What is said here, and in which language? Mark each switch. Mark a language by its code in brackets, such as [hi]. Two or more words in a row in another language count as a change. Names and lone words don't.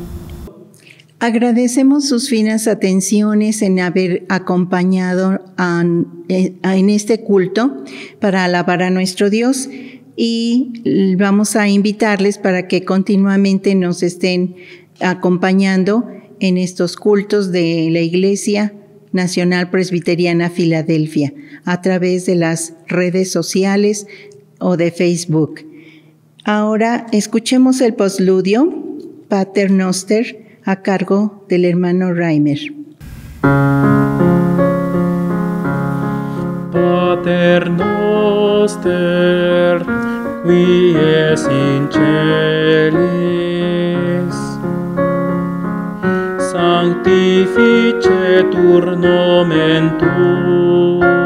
[es] Agradecemos sus finas atenciones en haber acompañado en este culto para alabar a nuestro Dios, y vamos a invitarles para que continuamente nos estén acompañando en estos cultos de la Iglesia Nacional Presbiteriana Filadelfia a través de las redes sociales o de Facebook. Ahora escuchemos el postludio Pater Noster a cargo del hermano Reimer. [la] Pater noster, qui es in celis, sanctificetur nomen tuum,